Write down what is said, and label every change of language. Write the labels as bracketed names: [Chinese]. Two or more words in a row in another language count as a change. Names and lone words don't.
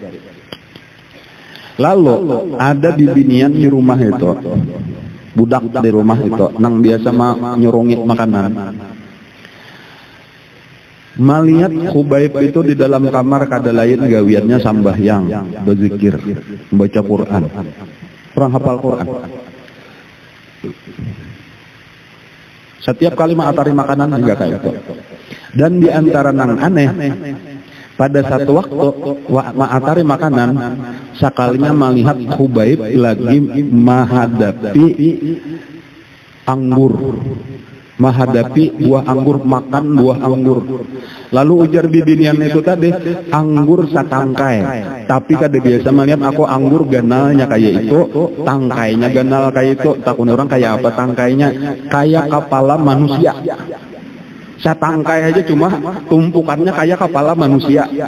[Banjar] Lalu ada bibinian di rumah itu, budak di rumah itu, nang biasa nyurungit makanan. Melihat Khubaib itu di dalam kamar kada lain gawiannya sambahyang, berzikir, membaca Quran. [Indonesian] Orang hafal Quran. [Banjar] Setiap kali atari makanan juga kayak itu. Dan di antara nang aneh, pada satu waktu atari makanan, sekalinya melihat Khubaib lagi menghadapi anggur, menghadapi buah anggur, makan buah anggur. Lalu ujar bibinian itu tadi, anggur satangkai. Tapi kada biasa melihat aku anggur ganalnya kayak itu, tangkainya ganal kayak itu. Takun orang kayak apa tangkainya? [Indonesian] Kayak kepala manusia. [Banjar] Satangkai aja cuma tumpukannya kayak kepala manusia.